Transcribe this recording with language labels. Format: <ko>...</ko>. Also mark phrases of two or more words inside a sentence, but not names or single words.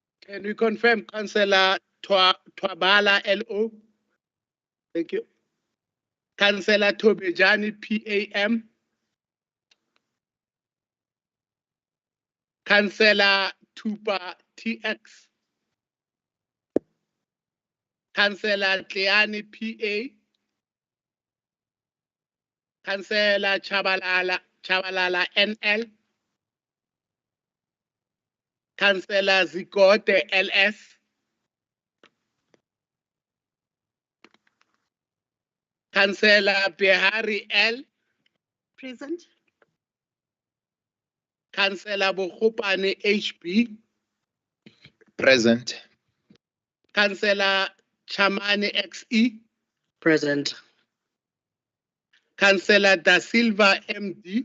<en>Can we confirm Councillor Twabala LO? Thank you. Councillor Tobejani PAM. Councillor Tupa TX. Councillor Tleani PA. Councillor Chabalala NL. Councillor Zigote LS. Councillor Behari L. Present. Councillor Bokopane HB. Present. Councillor Chamani XE. Present. Councillor Da Silva MD.</en>